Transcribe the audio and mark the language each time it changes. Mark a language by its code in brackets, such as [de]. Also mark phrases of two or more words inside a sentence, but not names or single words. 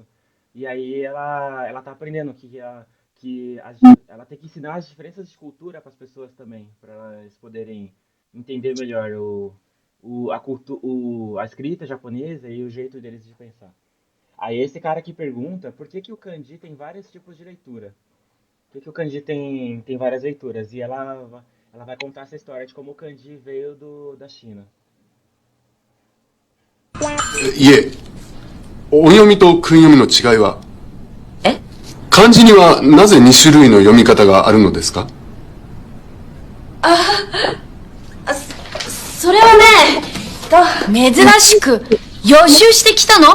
[pt] E aí ela tá aprendendo ela tem que ensinar as diferenças de cultura para as pessoas também, para eles poderem entender melhor a escrita japonesa e o jeito deles de pensar. Aí esse cara que pergunta por que o kanji tem vários tipos de leitura. Por que o kanji tem várias leituras? E ela vai contar essa história de como o kanji veio da China. [ja] いえ、音読みと訓読みの違いは漢字にはなぜ2種類の読み方があるのですかそれはね、 珍しく予習してきたの？